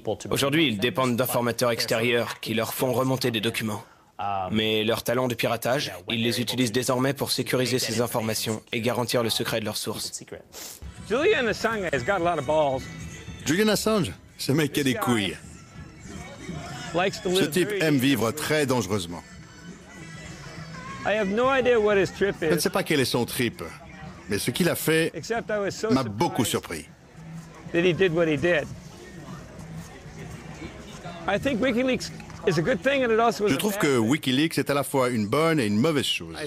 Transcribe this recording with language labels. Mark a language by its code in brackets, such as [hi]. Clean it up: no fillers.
[fr] Aujourd'hui, ils dépendent d'informateurs extérieurs qui leur font remonter des documents. Mais leur talent de piratage, ils les utilisent désormais pour sécuriser ces informations et garantir le secret de leurs sources. [en] Julian Assange has got a lot of balls. [fr] Julian Assange, ce mec a des couilles. Ce type aime vivre très dangereusement. Je ne sais pas quel est son trip, mais ce qu'il a fait m'a beaucoup surpris. Je trouve que Wikileaks est à la fois une bonne et une mauvaise chose.